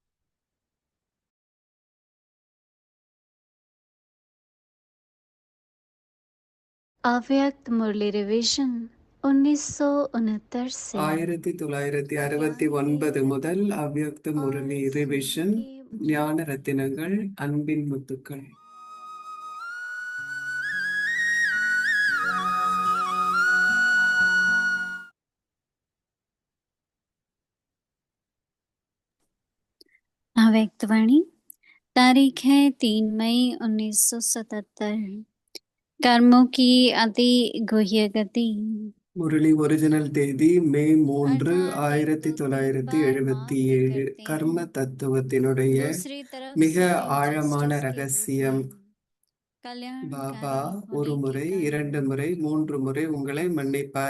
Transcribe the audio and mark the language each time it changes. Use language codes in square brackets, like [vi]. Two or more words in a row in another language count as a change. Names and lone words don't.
[hi] अव्यक्त मुरली रिवीजन 1969 से [ta] 1969 முதல் அவ்யக்த முரளி ரிவிஷன் ஞான ரத்தினங்கள் அன்பின் முத்துக்கள். [hi] अव्यक्त वाणी तारीख है 3 मई 1977। कर्मों की अति गुह्य गति। [ta] முரளி ஒரிஜினல் தேதி மே 3 1977. கர்ம தத்துவத்தினுடைய மிக ஆழமான ரகசியம். பாபா ஒரு முறை, 2 முறை, 3 முறை உங்களை மன்னிப்பார்.